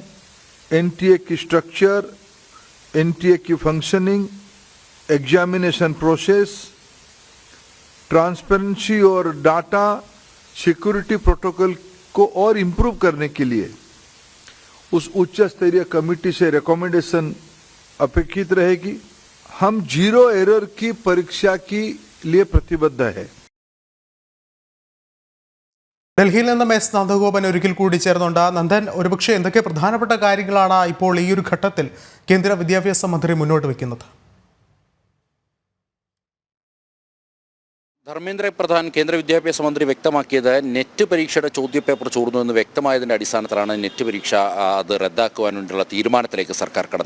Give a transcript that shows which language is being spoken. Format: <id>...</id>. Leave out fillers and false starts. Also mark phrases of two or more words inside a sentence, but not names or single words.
<hi>NTA की स्ट्रक्चर, NTA की फंक्शनिंग,</hi> <en>examination process,</en> <hi>ट्रांसपेरेंसी और</hi> <en>data security protocol</en> <hi>को और इम्प्रूव करने के लिए उस उच्च स्तरीय कमेटी से रिकमेंडेशन अपेक्षित रहेगी। हम 0 एरर की परीक्षा के लिए प्रतिबद्ध है।</hi> <ml>ഡൽഹിയിൽ നിന്നും S നന്ദഗോപൻ ഒരിക്കൽ കൂടി ചേർന്നുണ്ട്. നന്ദൻ, ഒരുപക്ഷെ എന്തൊക്കെ പ്രധാനപ്പെട്ട കാര്യങ്ങളാണ് ഇപ്പോൾ ഈ ഒരു ഘട്ടത്തിൽ കേന്ദ്ര വിദ്യാഭ്യാസ മന്ത്രി മുന്നോട്ട് വയ്ക്കുന്നത്? ധർമ്മേന്ദ്ര പ്രധാൻ കേന്ദ്ര വിദ്യാഭ്യാസ മന്ത്രി വ്യക്തമാക്കിയത് നെറ്റ് പരീക്ഷയുടെ ചോദ്യപേപ്പർ ചോർന്നുവെന്ന് വ്യക്തമായതിൻ്റെ അടിസ്ഥാനത്തിലാണ് നെറ്റ് പരീക്ഷ അത് റദ്ദാക്കുവാൻ വേണ്ടിയുള്ള തീരുമാനത്തിലേക്ക് സർക്കാർ കടന്നത്.</ml>